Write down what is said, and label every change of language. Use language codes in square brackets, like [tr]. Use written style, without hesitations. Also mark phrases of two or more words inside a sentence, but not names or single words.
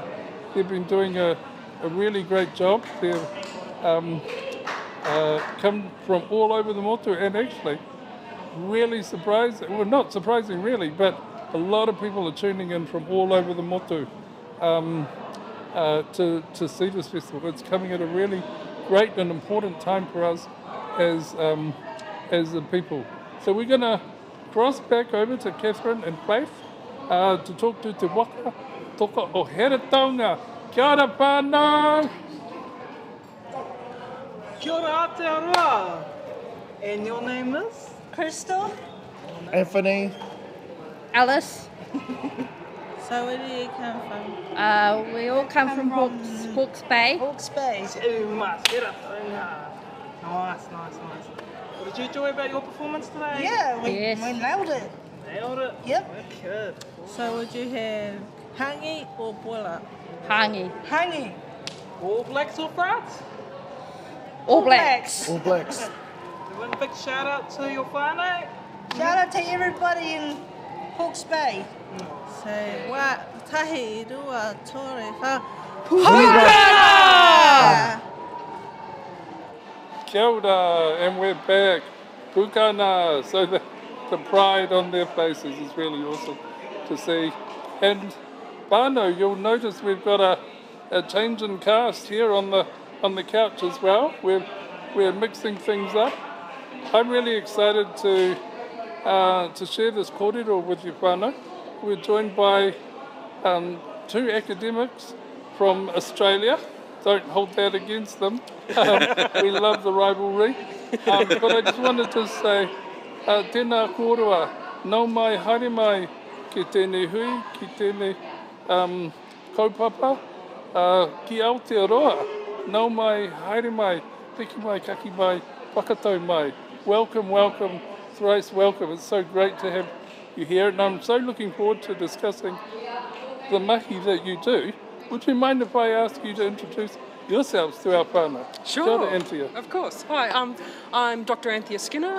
[en] They've been doing a really great job. They've come from all over the motu, and actually really surprising, well not surprising really, but a lot of people are tuning in from all over the motu to see this festival. It's coming at a really great and important time for us as the people. So we're going to cross back over to Catherine and Faith to talk to Te Waka, Toka o Here Taonga. [mi] Kia ora whānau! Kia ora Aotearoa. [en] And your name is? Crystal. Anthony. Alice. So where do you come from? We all come from Hawke's Bay. Hawke's Bay. Nice. What did you enjoy about your performance today? Yeah, we nailed it. Nailed it? Yep. Good. So would you have hangi or boila? Hangi. Hangi. All blacks or brats? All blacks. All blacks. One big shout out to your whānau. Shout out to everybody in Hawke's Bay. [mi] So, wa tahi rua tore wha. Pukana! Kia ora, [en] and we're back. Pukana. So the pride on their faces is really awesome to see. And Bano, you'll notice we've got a change in cast here on the couch as well. We're mixing things up. I'm really excited to share this kōrero with you, whānau. We're joined by two academics from Australia. Don't hold that against them. We love the rivalry. But I just wanted to say, [mi] tēnā kōrua, nau mai haere mai ki tēnei hui, ki tēnei kaupapa, ki Aotearoa, nau mai haere mai, piki mai, kaki mai, whakatū mai. [en] Welcome, welcome, thrice welcome. It's so great to have you here, and I'm so looking forward to discussing the mahi that you do. Would you mind if I ask you to introduce yourselves to our whānau? Sure, [mi] Kia ora, Anthea. [en] Of course. Hi, I'm Dr. Anthea Skinner.